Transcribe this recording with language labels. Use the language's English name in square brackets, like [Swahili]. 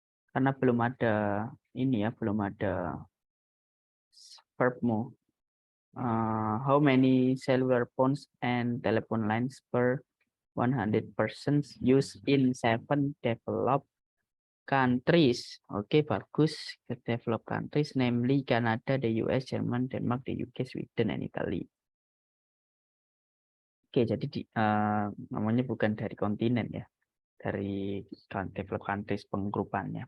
[Indonesian] Karena belum ada ini ya, belum ada verbmu. [English] How many cellular phones and telephone lines per 100% used in 7 developed countries. [Indonesian] Oke, bagus. [English] The developed countries, namely Canada, the US, Jerman, Denmark, the UK, Sweden, and Italy. [Indonesian] Oke, jadi namanya bukan dari kontinen ya, dari [English] developed countries [Indonesian] penggrupannya.